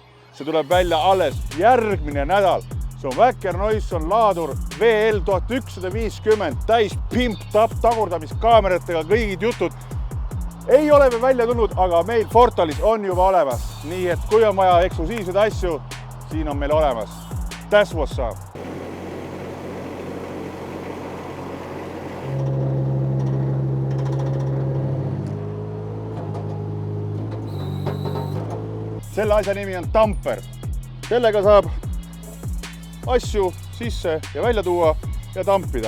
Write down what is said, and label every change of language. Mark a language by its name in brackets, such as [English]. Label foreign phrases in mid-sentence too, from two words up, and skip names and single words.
[Estonian] See tuleb välja alles järgmine nädal. See on Väkker Noisson laadur VL1150, täis pimp-tap tagurdamiskaameratega, kõigid jutud. Ei ole veel välja tulnud, aga meil portalis on juba olemas. Nii et kui on vaja eksklusiivseid asju, siin on meil olemas. [English] That's what's up. [Estonian] Selle asja nimi on tamper. Sellega saab asju sisse ja välja tuua ja tampida.